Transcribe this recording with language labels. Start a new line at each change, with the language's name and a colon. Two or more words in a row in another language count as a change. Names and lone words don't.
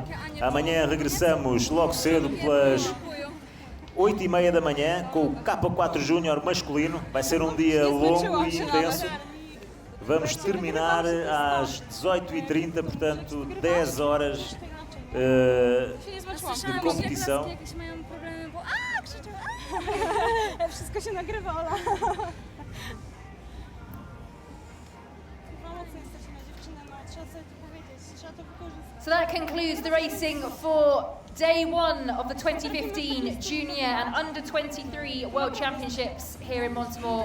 Portuguese: Amanhã regressamos logo cedo pelas 8h30 da manhã com o K4 Júnior masculino. Vai ser um dia longo e intenso. Vamos terminar às 18h30, portanto 10 horas de competição.
Polish: Wszystko się nagrywa, Ola.
English: So that concludes the racing for day one of the 2015 Junior and Under-23 World Championships here in Montemore.